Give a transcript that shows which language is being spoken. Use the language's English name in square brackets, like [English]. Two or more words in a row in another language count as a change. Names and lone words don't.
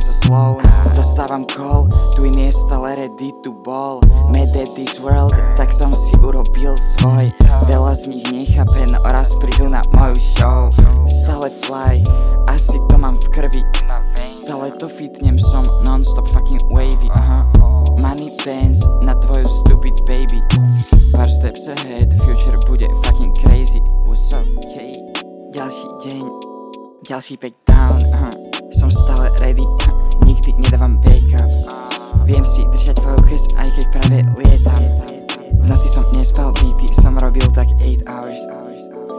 [Slovak] flow. Dostávam call, Twin je stále [English] ready to ball. Mad at this world, [Slovak] tak som si urobil svoj. Veľa z nich nechápe, no raz prídu na moju show. Stále fly, asi to mám v krvi. Stále to fitnem, som [English] non-stop fucking wavy. Money dance [Slovak] na tvoju [English] stupid baby. Pár steps ahead, future bude fucking crazy. What's up, [Slovak] okay? Ďalší deň, ďalší [English] back down. [Slovak] Som stále ready, nikdy nedávam backup. Viem si držať focus, aj keď práve lietam. V noci som nespal, beaty som robil tak 8 hours.